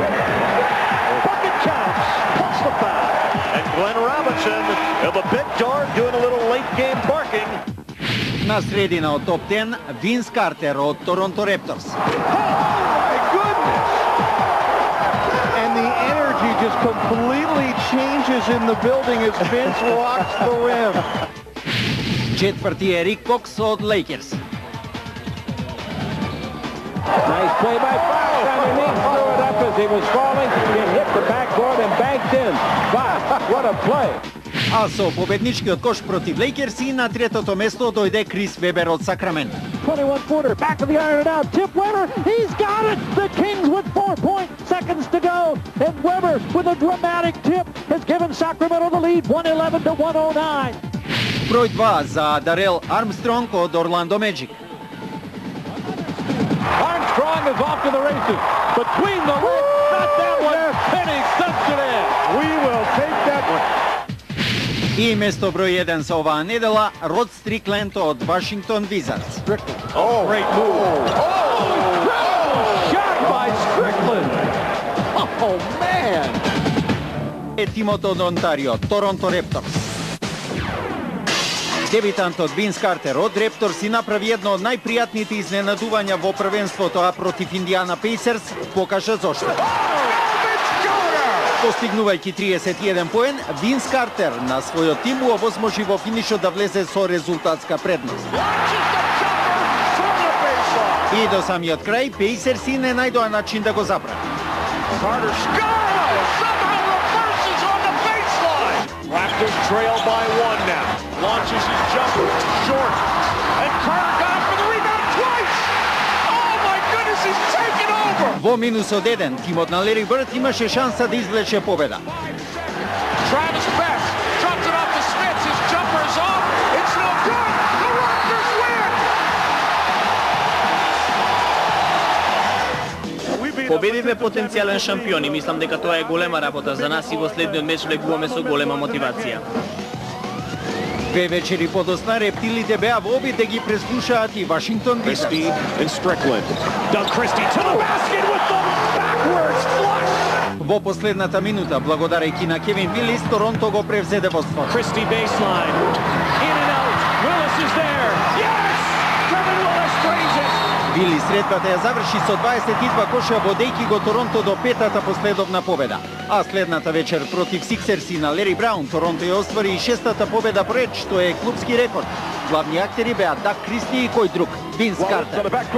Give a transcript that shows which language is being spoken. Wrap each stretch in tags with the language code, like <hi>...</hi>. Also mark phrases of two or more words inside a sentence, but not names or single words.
<en>Bucket counts. Plus the foul. Door doing a little late game barking.</en> <mk>На средина од топ 10, Винс Картер од Торонто Репторс.</mk> <en>Oh my goodness! And the energy just completely changes in the building as Vince walks the rim.</en> <mk>Четврти е Рик Кокс од Лейкерс.</mk> <en>Nice play by Fox. I mean, he threw it up as he was falling. He hit the backboard and banked in. Wow, what a play.</en> <mk>А со победничкиот кош против Лейкерс и на третото место дојде Крис Вебер од Сакраменто.</mk> <en>21-footer, back of the iron and out. Tip Weber, he's got it. The Kings with 4 seconds to go. And Weber with a dramatic tip has given Sacramento the lead, 111-109.</en> <mk>Број 2 за Дарел Армстронг од Орландо Меджик.</mk> <en>Armstrong is off to the races. Between the legs, not that one. Penny sets it in. We will take that one.</en> <mk>И место број 1 за оваа недела, Род Стрикленд од Вашингтон Визардс.</mk> <en>Oh, great move. Oh, shot by Strickland. Oh, man.</en> <mk>Е тимот од Онтарио, Торонто Репторс. Дебитантот Винс Картер од Репторс си направи едно од најпријатните изненадувања во првенството, а против Индиана Пейсерс покажа зошто. Постигнувајќи 31 поен, Винс Картер на својот тим овозможи во финишот да влезе со резултатска предност. И до самиот крај, Пейсерси не најдоа начин да го заправи.</mk> <en>Raptors trail by 1 now. Launches his jumper, short. And Carter got up for the rebound twice! Oh my goodness, he's taken over!</en> <mk>Во минусот 1, тимот на Лери Бърд имаше шанса да извлече победа.</mk> <en>Travis Best drops it off to Smith. His jumper is off. It's no good. The Raptors win!</en> <mk>Победивме потенцијален шампион и мислам дека тоа е голема работа за нас и во следниот меч легуваме со голема мотивација. Две вечери подосна рептилите беа во обид да ги преслушаат и Вашингтон Визардс.</mk> <en>And Strickland. Doug Christie to the basket with the backwards flush.</en> <mk>Во последната минута, благодарејќи на Кевин Вилис, Торонто го превзеде водството. Christie baseline. In and out. Willis is there. Yes! Kevin Willis drains it. Вилис средбата ја заврши со 22 коша, водејќи го Торонто до петата последовна победа. А следната вечер против Сиксерси на Лери Браун, Торонто ја оствари и шестата победа поред, што е клубски рекорд. Главни актери беа Даг Кристи и кој друг, Винс Картер.</mk>